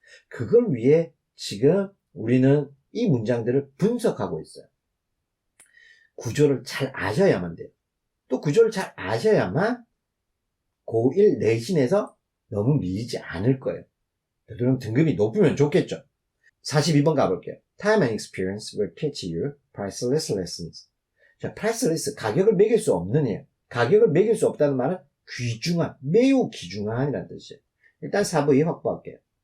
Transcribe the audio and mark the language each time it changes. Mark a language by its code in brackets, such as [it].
[ko] 그걸 위해 지금 우리는 이 문장들을 분석하고 있어요. 구조를 잘 아셔야만 돼요. 또 구조를 잘 아셔야만 고1 내신에서 너무 밀리지 않을 거예요. 그럼 등급이 높으면 좋겠죠. 42번 가볼게요. [en] Time and experience will teach you priceless lessons. [ko] 자, priceless, 가격을 매길 수 없는 이에요. 가격을 매길 수 없다는 말은 귀중한, 매우 귀중한이라는 뜻이에요. 일단 사부에 확보할게요.